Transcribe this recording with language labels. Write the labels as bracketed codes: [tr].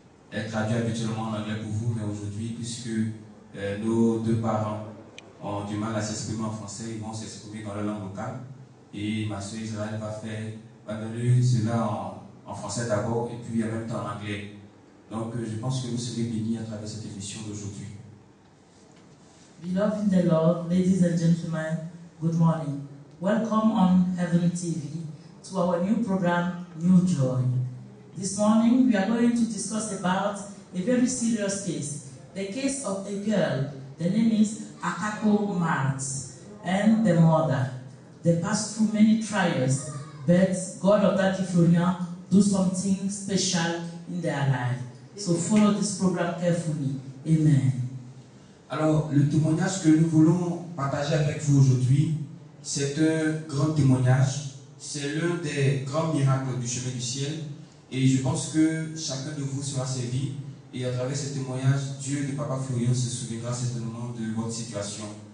[fr] Elle traduit habituellement en anglais pour vous, mais aujourd'hui, puisque nos deux parents ont du mal à s'exprimer en français, ils vont s'exprimer dans leur langue locale. Et ma sœur Israël va donner cela en français d'abord et puis en même temps en anglais. Donc je pense que vous serez bénis à travers cette émission d'aujourd'hui. [en] Beloved in the Lord, ladies and gentlemen, good morning. Welcome on Heaven TV to our new program, New Joy. This morning, we are going to discuss about a very serious case. The case of a girl, the name is Akako Marks, and the mother. They passed through many trials, but God of Daddy Florian do something special in their life. So follow this program carefully. Amen. [fr] Alors, le témoignage que nous voulons partager avec vous aujourd'hui, c'est un grand témoignage. C'est l'un des grands miracles du chemin du ciel. Et je pense que chacun de vous sera servi. Et à travers ce témoignage, Dieu de Papa Florian se souviendra certainement de votre situation.